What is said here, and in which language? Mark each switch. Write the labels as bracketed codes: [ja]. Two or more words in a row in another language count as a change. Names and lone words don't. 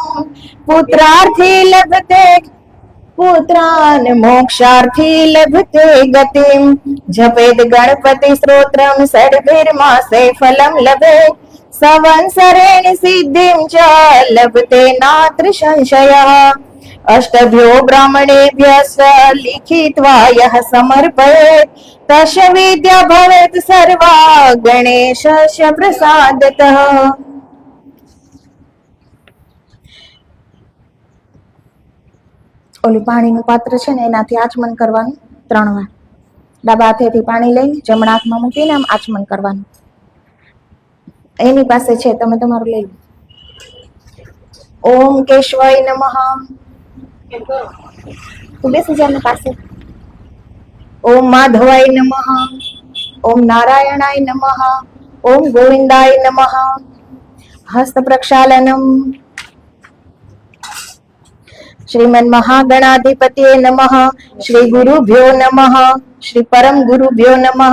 [sa] पुत्रार्थी लभते पुत्रान् मोक्षार्थी लभते गतिं जपेत गणपति स्तोत्रं षड्भिर्मासे फलं लभेत् संवत्सरेण सिद्धिं च लभते नात्र संशयः अष्टभ्यो ब्राह्मणेभ्यः लिखित्वा यः समर्पयेत् तस्य विद्या भवेत् सर्वा गणेशस्य प्रसादतः. [gu] ઓલું પાણીનું પાત્ર છે ને એનાથી આચમન કરવાનું 3 વાર. ડાબા હાથેથી પાણી લઈને જમણા હાથમાં મૂકીને આમ આચમન કરવાનું. એની પાસે છે, તમે તમારું લઈ લો. [sa] ओम केशवाय नमः. [gu] તું બેસી જા ને પાસે. [sa] ओम माधवाय नमः. ओम नारायणाय नमः. ओम गोविंदाय नमः. हस्त प्रक्षालनम. श्रीमन महागणाधिपतये नमः. श्री गुरुभ्यो नमः. श्री परम गुरुभ्यो नमः.